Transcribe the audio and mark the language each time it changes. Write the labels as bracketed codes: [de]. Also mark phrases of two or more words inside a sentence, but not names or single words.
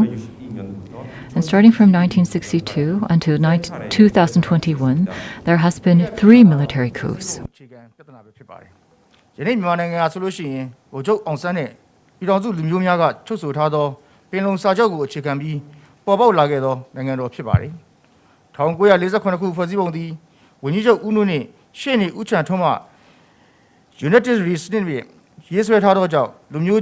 [en] And starting from 1962 until 2021, there has been 3 military coups. [my] ယနေ့မြန်မာနိုင်ငံကဆိုလို့ရှိရင်ဗိုလ်ချုပ်အောင်ဆန်းနဲ့ပြည်တော်စုလူမျိုးများကချုပ်ဆိုထားသောပင်လုံစာချုပ်ကိုအခြေခံပြီးပေါ်ပေါက်လာခဲ့သောနိုင်ငံတော်ဖြစ် ပါတယ်1948ခုဖွဲ့စည်းပုံသည်ဝန်ကြီးချုပ်ဦးနုနှင့်ရှေ့နေဦးချန်ထွန်းမှ [en] United Reasoning [my] ဖြင့်ရေးဆွဲထားသောကြောင့်လူမျိုး